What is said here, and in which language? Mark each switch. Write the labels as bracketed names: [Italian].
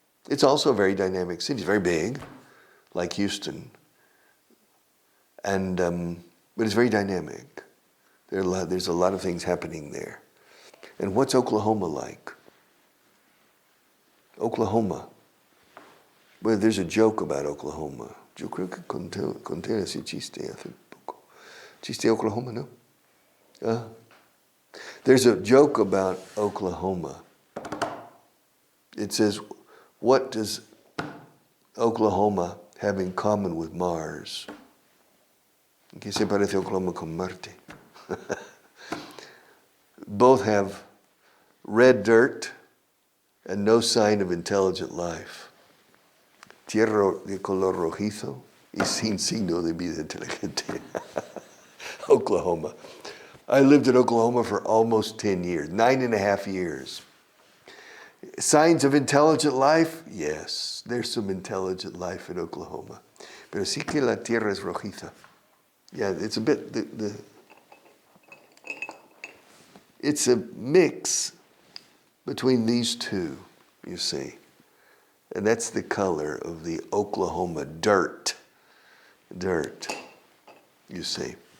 [English] It's also a very dynamic city. It's very big, like Houston. And but it's very dynamic. There's a lot of things happening there. And what's Oklahoma like? Oklahoma. Well, there's a joke about Oklahoma. [Spanish] Yo creo que conté ese chiste hace poco. Chiste Oklahoma, no? [English] There's a joke about Oklahoma. It says, what does Oklahoma have in common with Mars? [Spanish] ¿Qué se parece Oklahoma con Marte? [English] Both have red dirt and no sign of intelligent life. [Spanish] Tierra de color rojizo y sin signo de vida inteligente. [English] Oklahoma. I lived in Oklahoma for almost 10 years, 9.5 years. Signs of intelligent life? Yes, there's some intelligent life in Oklahoma. [Spanish] Pero sí que la tierra es rojiza. [English] Yeah, it's a bit, it's a mix between these two, you see. And that's the color of the Oklahoma dirt, you see.